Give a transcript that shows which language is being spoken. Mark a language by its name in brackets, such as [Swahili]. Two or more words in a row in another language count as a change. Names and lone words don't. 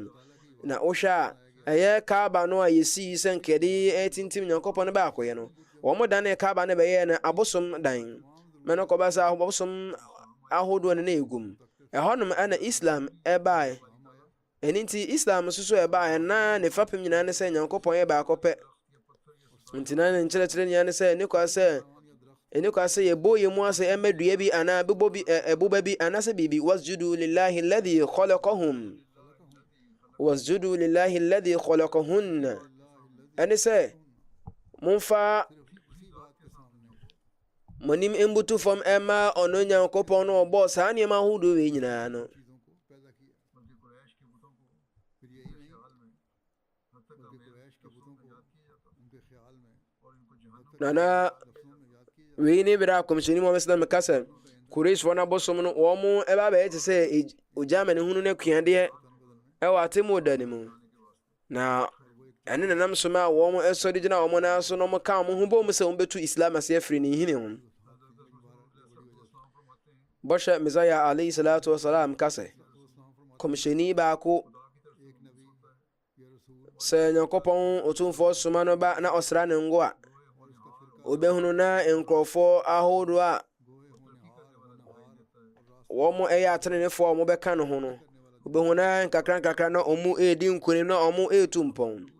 [Akan] Na wohwɛ a ɛyɛ Kaaba no a yɛsii sɛ nkɛde ɛtintim Nyankopɔn no baakɔyɛ no, wɔn dane Kaaba no bɛyɛ no abosom dan ma no kɔba sɛ abosom ahodoɔ no na ɛgum ɛhɔnom ɛna Islam ɛbaeɛ. ɛno nti Islam nso so ɛbaeɛ na ne fapem nyinaa ne sɛ Nyankopɔn yɛ baako pɛ. Nti na ne nkyerɛkyerɛ nyinaa ne sɛ ɛne kwa sɛ yɛbɔ yɛ mu ase ɛma dua bi anaa ɛboba bi anaasɛ biribi [Arabic] واسجدوا لله الذي خلقهم واسجدوا لله الذي خلقهن, [Akan] ɛne sɛ momfa monim mbutu fam ɛma ɔno Nyankopɔn no ɔbɔɔ saa nneɛma ahodoɔ wei nyinaa no. Nana wei ne bere a kɔmhyɛni Muhammad sallam ka sɛ Quraishfoɔ no abosom no wɔn ɛba bɛyɛ te sɛ ogya ma ne hunu no akuadeɛ ɛwɔ atemmu da ne mu. Na ɛne nanam so ma wɔn ɛsɔre gyina wɔn nan so na wɔn ka wɔn ho bɔ mu sɛ wɔn bɛtu Islam ase afiri ne hene ho. Bɔhyɛ Mesaya [Arabic] عليه الصلاة والسلام [Akan] ka sɛ kɔmhyɛni baako sɛ Nyankopɔn Otumfoɔ soma no ba na ɔsra ne ngo a obɛhunu na nkurɔfoɔ ahodoɔ a wɔn ɛyɛ atenenefoɔ a wɔn bɛka no ho no, obɛhunu na nkakra na wɔn ɛredi nkonim na wɔn ɛretu mpɔn.